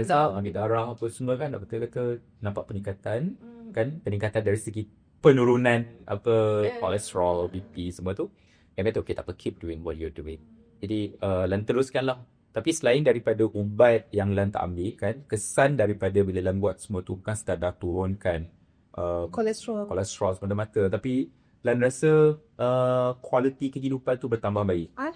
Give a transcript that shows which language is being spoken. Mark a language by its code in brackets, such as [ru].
[ms] tak ambil darah apa semua kan, doktor kata nampak peningkatan, kan, peningkatan dari segi penurunan kolesterol, BP semua tu. Yang kata okay, tak apa, [en] keep doing what you're doing. [ms] Jadi Lan teruskanlah. Tapi selain daripada ubat yang Lan tak ambil kan, kesan daripada bila Lan buat semua tu bukan sekadar turunkan kolesterol semata-mata, tapi Lan rasa kualiti kehidupan tu bertambah baik.